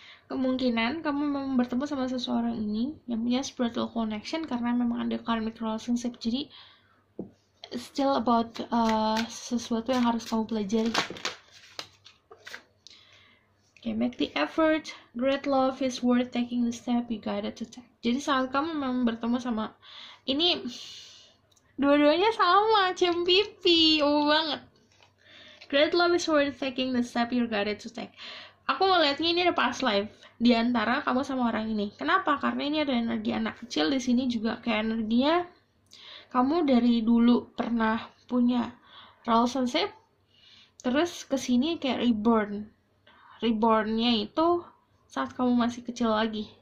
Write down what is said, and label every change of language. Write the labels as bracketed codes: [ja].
[id] Kemungkinan kamu memang bertemu sama seseorang ini yang punya [en] spiritual connection [id] karena memang ada [en] karmic relationship. [id] Jadi [en] still about [id] sesuatu yang harus kamu pelajari. [en] Okay, make the effort. Great love is worth taking the step you guided to take. [id] Jadi saat kamu memang bertemu sama ini, dua-duanya sama, cempipi, banget. [en] Great love is worth taking the step you're guided to take. [id] Aku ngeliatnya ini ada past life di antara kamu sama orang ini. Kenapa? Karena ini ada energi anak kecil di sini juga, kayak energinya kamu dari dulu pernah punya relationship, terus kesini kayak reborn-nya itu saat kamu masih kecil lagi.